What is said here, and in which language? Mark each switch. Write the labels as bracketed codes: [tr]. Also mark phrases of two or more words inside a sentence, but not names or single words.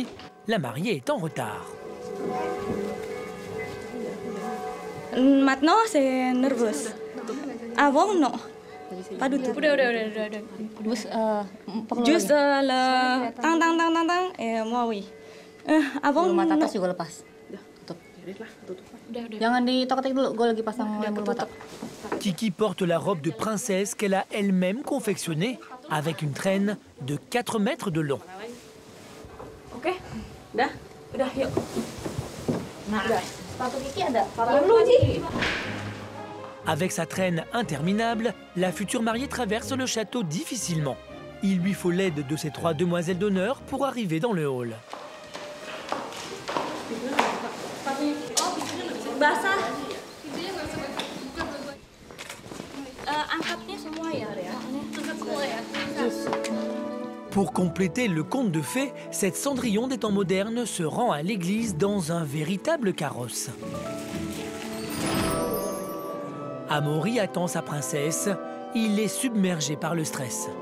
[fr] La mariée est en retard. Maintenant, c'est nerveux. Avant, non. Pas du tout. Udah. Juste le tang, et moi, oui. Avant, [id] bulu mata atas juga lepas. Jangan ditoketik dulu, gue lagi pasang lem bulu mata. Kiki porte la robe de princesse qu'elle a elle-même confectionnée avec une traîne de 4 mètres de long. Ok, udah, yuk. Nah, sepatu Kiki ada. Yang lu, Ji. [fr] Avec sa traîne interminable, la future mariée traverse le château difficilement. Il lui faut l'aide de ses 3 demoiselles d'honneur pour arriver dans le hall. [id] Basah. Angkatnya semua ya. [fr] Pour compléter le conte de fées, cette Cendrillon des temps modernes se rend à l'église dans un véritable carrosse. Amaury attend sa princesse. Il est submergé par le stress.